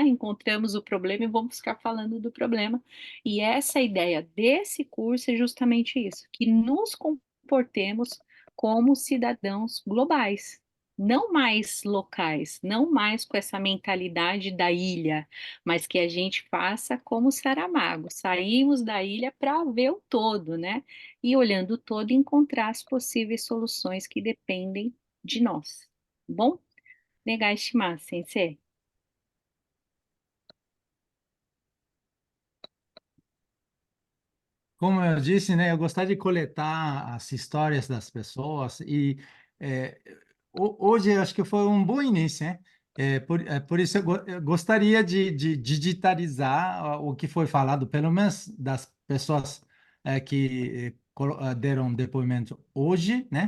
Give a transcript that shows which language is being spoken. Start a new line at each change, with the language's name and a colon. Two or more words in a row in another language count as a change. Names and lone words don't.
Portuguese: Encontramos o problema e vamos ficar falando do problema. E essa ideia desse curso é justamente isso, que nos comportemos como cidadãos globais, não mais locais, não mais com essa mentalidade da ilha, mas que a gente faça como Saramago, saímos da ilha para ver o todo, né? E olhando o todo, encontrar as possíveis soluções que dependem de nós. Bom?
Japanese: お願いします、先生。
Portuguese: Como eu disse, né, eu gostaria de coletar as histórias das pessoas e eh, hoje eu acho que foi um bom início, né? Por isso eu gostaria de digitalizar o que foi falado, pelo menos das pessoas que deram depoimento hoje, né?